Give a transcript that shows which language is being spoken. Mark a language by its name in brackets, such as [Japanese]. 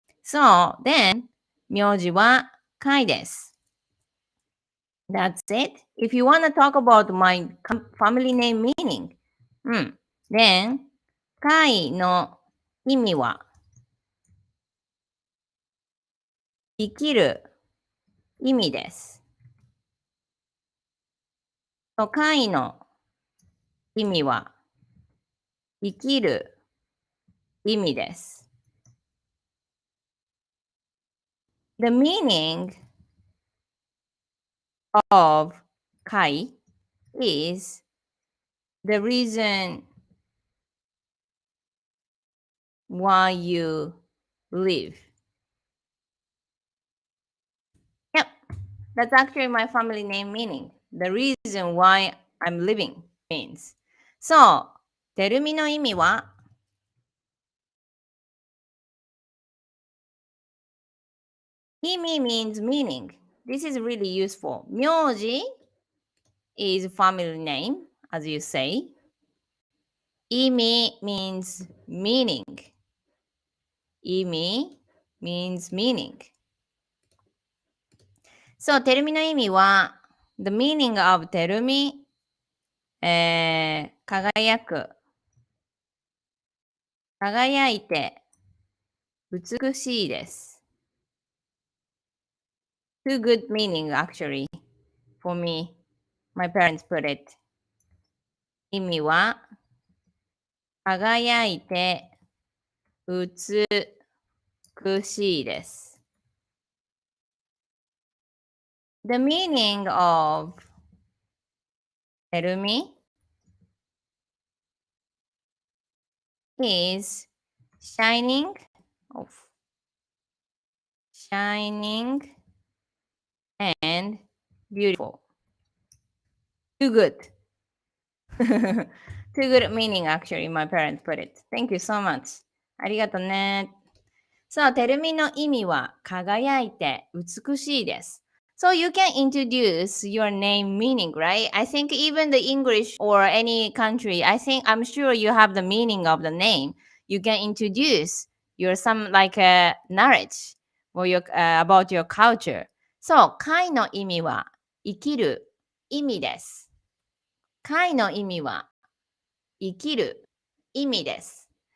[English] So then, [Japanese] 名字はKai です。 [English] That's it. If you want to talk about my family name meaning, then, [Japanese] Kai の意味は生きる意味です。 Kai の意味は生きる意味です。 [English] The meaning of Kai is the reason why you live. Yep, that's actually my family name meaning. The reason why I'm living means. So, [Japanese] てるみの意味は意味 [English] means meaning. This is really useful. 名字 is family name, as you say. 意味 means meaning. 意味 means meaning. So, [Japanese] てるみの意味は [English] the meaning of てるみ、 [Japanese] 輝く。輝いて美しいです。 [English] Two good meaning actually for me. My parents put it. [Japanese] 意味は輝いて美しいです。 [English] The meaning of てるみ is shining, shining and beautiful. Too good. Too good meaning actually my parents put it. Thank you so much. [Japanese] ありがとうね。そう、てるみの意味は輝いて美しいです。 [English] So you can introduce your name meaning, right? I think even the English or any country, I'm sure you have the meaning of the name. You can introduce your some like knowledge or about your culture. [Japanese] そう、貝の意味は生きる意味です。貝の意味は生きる意味です。